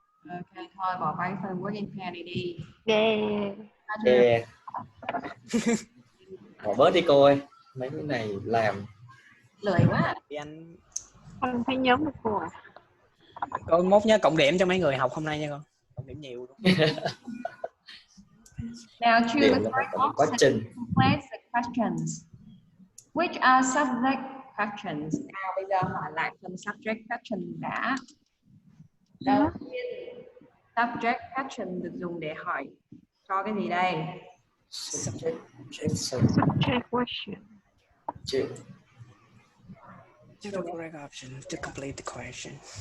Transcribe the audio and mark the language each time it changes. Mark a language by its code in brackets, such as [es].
[vi] Okay, thôi bỏ qua cái phần [en] work in pair [vi] này đi. [en] Yeah. [vi] Bỏ bớt đi cô ơi. Mấy cái này làm lười quá. Anh không thấy nhóm được cô à? Con mốt nhớ cộng điểm cho mấy người học hôm nay nha con. Cộng điểm nhiều luôn. [en] Now choose the correct option to place the questions. Which are subject questions? [vi] Nào bây giờ hỏi lại phần subject question đã. Đầu tiên subject question được dùng để hỏi cho cái gì đây? [en] subject question. Choose the correct option to complete the question.